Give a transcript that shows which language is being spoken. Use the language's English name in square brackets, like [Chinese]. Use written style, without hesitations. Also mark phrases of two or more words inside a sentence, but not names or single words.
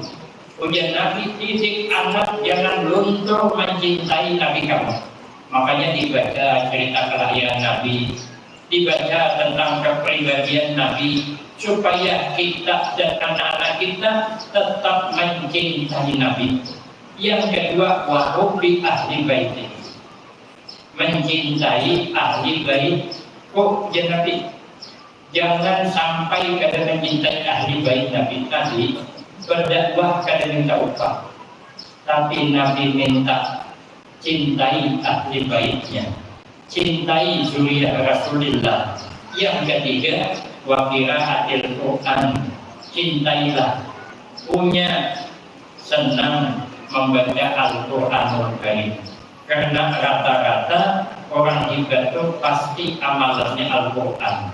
[Indonesian] Punya Nabi, didik anak jangan luntur mencintai Nabi kamu. Makanya dibaca cerita kelahiran Nabi, dibaca tentang kepribadian Nabi, supaya kita dan anak-anak kita tetap mencintai Nabi. Yang kedua, [Arabic] وحب أهل بيتي. [Indonesian] Mencintai ahli bait. Oh, ya Nabi, jangan sampai kada mencintai ahli bait Nabi tadi berdakwah kada minta upah, tapi Nabi minta cintai ahli baitnya, cintai zuriyah Rasulullah. Yang ketiga, [Arabic] وقراءة القرآن, [Indonesian] cintailah, punya senang membaca [Arabic] القرآن الكريم. [Indonesian] Karena rata-rata orang ibadah pasti amalannya Al-Quran.